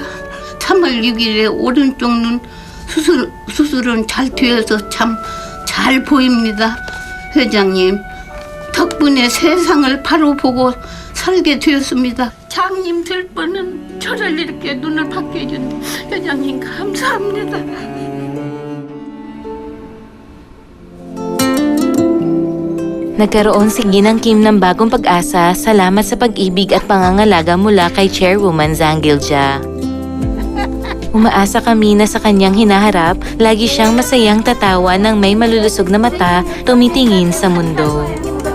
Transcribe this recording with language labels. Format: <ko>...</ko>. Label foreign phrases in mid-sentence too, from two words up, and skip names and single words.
<ko>3월 6일에 오른쪽 눈 수술은 잘 되어서 참 잘 보입니다. 회장님 덕분에 세상을 바로 보고 살게 되었습니다. 장님 될 뻔은 저를 이렇게 눈을 받게 해준 회장님 감사합니다.</ko> <tl>Nagkaroon si Ginang Kim ng bagong pag-asa salamat sa pag-ibig at pangangalaga mula kay Chairwoman Zangilja. Umaasa kami na sa kanyang hinaharap, lagi siyang masayang tatawa ng may malulusog na mata tumitingin sa mundo.</tl>